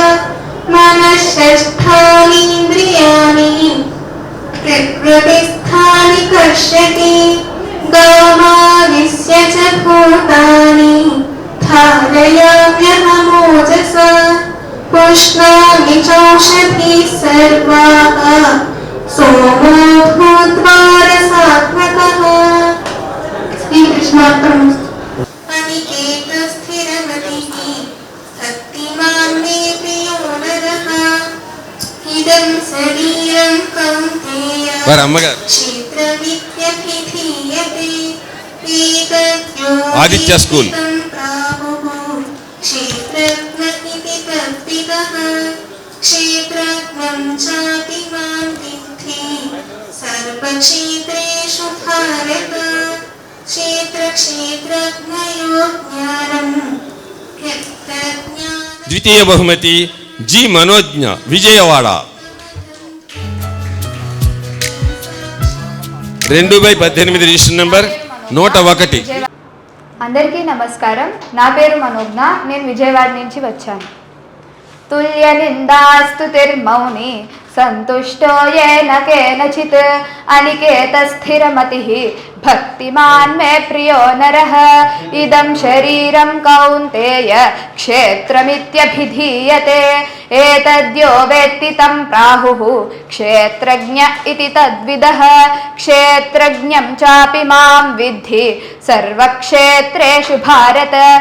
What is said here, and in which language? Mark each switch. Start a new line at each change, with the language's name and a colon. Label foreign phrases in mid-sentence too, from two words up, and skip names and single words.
Sanskrit: मनःषष्ठानीन्द्रियाणि प्रकृतिस्थानि कर्षति गामाविश्य च भूतानि धारयाम्यहमोजसा पुष्णामि चौषधीः सर्वाः सोमो भूत्वा रसात्मकः। श्रीकृष्णार्पणमस्तु। अनिकेतस्थिरमतिः भक्तिमान् मे प्रियो नरः इदं शरीरं कौन्तेय
Telugu: వారి అమ్మగారు
Sanskrit: क्षेत्रमित्यभिधीयते
Telugu: ఆదిత్య స్కూల్
Sanskrit: क्षेत्रज्ञ इति तद्विदः क्षेत्रज्ञं चापि मां विद्धि सर्वक्षेत्रेषु भारत क्षेत्रक्षेत्रज्ञयो ज्ञानं यत्तज्ज्ञानं
Telugu: ద్వితీయ బహుమతి జి మనోజ్ఞ విజయవాడ 2/18 రిజిస్టర్ నెంబర్ 101. అందరికీ నమస్కారం. నా పేరు మనోజ్ఞ. నేను విజయవాడ నుంచి వచ్చాను.
Sanskrit: तुल्यनिन्दास्तुतिर्मौनी सन्तुष्टो येन केनचित् अनिकेतस्थिरमतिः भक्तिमान् मे प्रियो नरः इदं शरीरं कौन्तेय क्षेत्रमित्यभिधीयते एतद्यो वेत्ति तं प्राहुः क्षेत्रज्ञ इति तद्विदः क्षेत्रज्ञं चापि मां विद्धि सर्वक्षेत्रेषु भारत